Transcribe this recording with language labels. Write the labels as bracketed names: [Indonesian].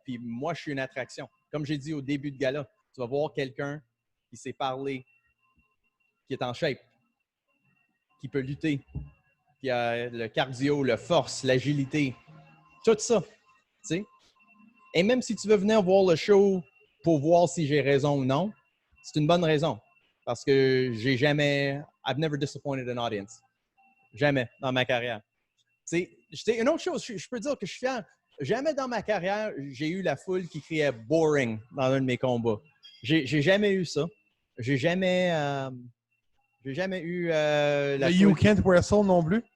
[French] Puis moi, je suis une attraction. Comme j'ai dit au début de gala, tu vas voir quelqu'un qui sait parler, qui est en shape, qui peut lutter, qui a le cardio, la force, l'agilité, tout ça. T'sais? Et même si tu veux venir voir le show pour voir si j'ai raison ou non, c'est une bonne raison. Parce que [English] I've never disappointed an audience. [French] Jamais dans ma carrière. Une autre chose, je peux dire que je suis fier. Jamais dans ma carrière, j'ai eu la foule qui criait « boring » dans un de mes combats. J'ai jamais eu ça. J'ai jamais eu la foule. [English] You Can't Wrestle [French] non plus?